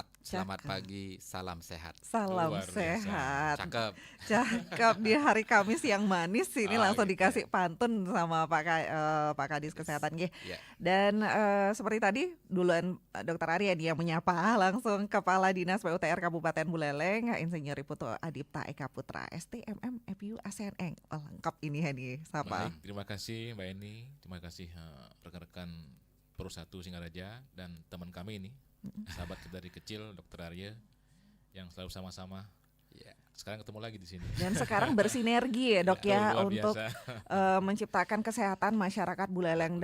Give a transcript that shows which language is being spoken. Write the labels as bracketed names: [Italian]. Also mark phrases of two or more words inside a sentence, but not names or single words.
[Indonesian] Selamat pagi, salam sehat. Salam sehat. Cakep. Cakep di hari Kamis yang manis ini langsung dikasih pantun sama Pak Kadis Kesehatan G. Yeah. Dan seperti tadi duluan Dr. Arya yang menyapa langsung Kepala Dinas PUTR Kabupaten Buleleng, Insinyur Putu Adipta Eka Putra STMM EPU ASEANENG. Lengkap ini Heni. Sapa. Baik, terima kasih Mbak Eni, terima kasih rekan-rekan Pro 1 Singaraja dan teman kami ini, sahabat kita dari kecil Dr. Arya yang selalu sama-sama. Yeah. Sekarang ketemu lagi di sini. Dan sekarang bersinergi ya Dok ya untuk menciptakan kesehatan masyarakat Buleleng.